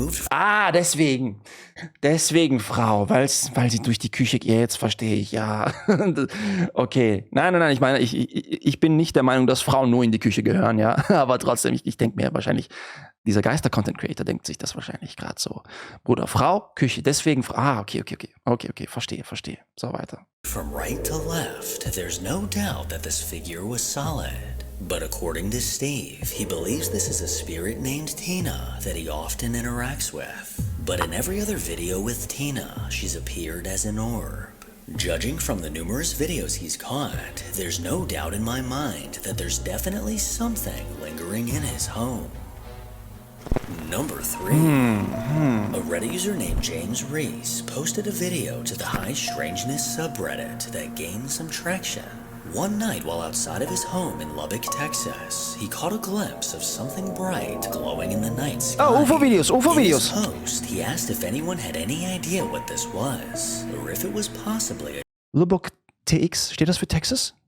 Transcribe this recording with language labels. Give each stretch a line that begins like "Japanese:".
German: Ah, deswegen. Deswegen Frau, weil sie durch die Küche geht. Jetzt verstehe ich, ja. Okay. Nein, ich meine, ich bin nicht der Meinung, dass Frauen nur in die Küche gehören, ja. Aber trotzdem, ich denke mir wahrscheinlich, dieser Geister-Content-Creator denkt sich das wahrscheinlich gerade so. Bruder, Frau, Küche, deswegen Frau. Ah, okay, verstehe. So, weiter.
English: From right to left, there's no doubt that this figure was solid. But according to Steve, he believes this is a spirit named Tina that he often interacts with. But in every other video with Tina, she's appeared as an orb. Judging from the numerous videos he's caught, there's no doubt in my mind that there's definitely something lingering in his home. Number 3. A Reddit user named James Reese posted a video to the High Strangeness subreddit that gained some traction. One night while outside of his home in Lubbock, Texas, he caught a glimpse of something bright glowing in the night sky.
German: Oh, UFO-Videos.
English: In his post, he asked if anyone had any idea what this was, or if it was possibly a
German: Lubbock TX, steht das für Texas?